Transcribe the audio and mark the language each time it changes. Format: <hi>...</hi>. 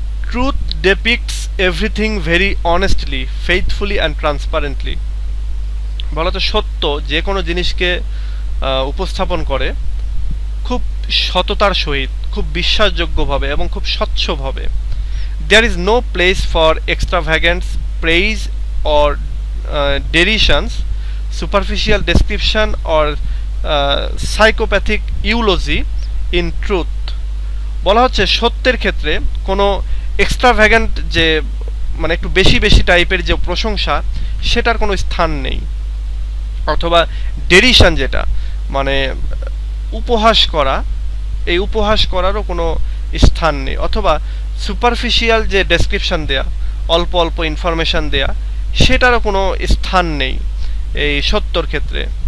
<en>Truth depicts everything very honestly, faithfully and transparently.</en> <bn>বলা তো সত্য যে কোনো জিনিসকে উপস্থাপন করে খুব সততার সহিত, খুব বিশ্বাসযোগ্যভাবে এবং খুব স্বচ্ছভাবে।</bn> <en>There is no place for extravagance, praise or derisions, superficial description or psychopathic eulogy in truth.</en> <bn>বলা হচ্ছে সত্যের ক্ষেত্রে কোনো এক্সট্রাভ্যাগেন্ট যে মানে একটু বেশি বেশি টাইপের যে প্রশংসা সেটার কোনো স্থান নেই, অথবা ডেরিশন যেটা মানে উপহাস করা, এই উপহাস করারও কোনো স্থান নেই, অথবা সুপারফিশিয়াল যে ডেসক্রিপশন দেয়া, অল্প অল্প ইনফরমেশন দেয়া, সেটারও কোনো স্থান নেই এই সত্যর ক্ষেত্রে।</bn>